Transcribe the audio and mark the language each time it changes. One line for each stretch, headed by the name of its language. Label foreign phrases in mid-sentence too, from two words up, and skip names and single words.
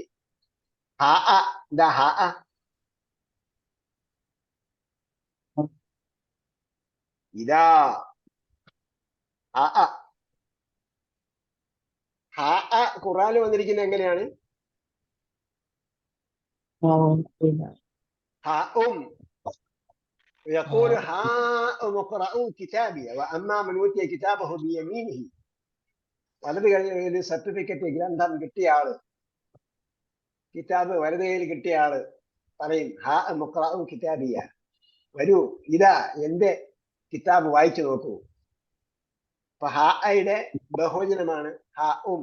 Malayalam: ഹാഅ, ദാ ഹാഅ, ഇതാ. ഹാഅ, ഹാഅ ഖുർആനിൽ വന്നിരിക്കുന്നത് എങ്ങനെയാണ്?
Arabic: ഹാഉം يقول هاؤم اقرؤوا كتابي واما من اوتي كتابه بيمينه.
Malayalam: വലത് കയ്യിൽ സർട്ടിഫിക്കറ്റ് ഗ്രന്ഥം കിട്ടിയ ആള്, കിതാബ് വലത് കയ്യിൽ കിട്ടിയ ആള് പറയും
Arabic: هاؤم اقرؤوا كتابيه,
Malayalam: വരൂ ഇതാ എന്റെ കിതാബ് വായിച്ചു നോക്കൂ. അപ്പൊ ഹായുടെ ബഹുവചനമാണ് ഹാഉം.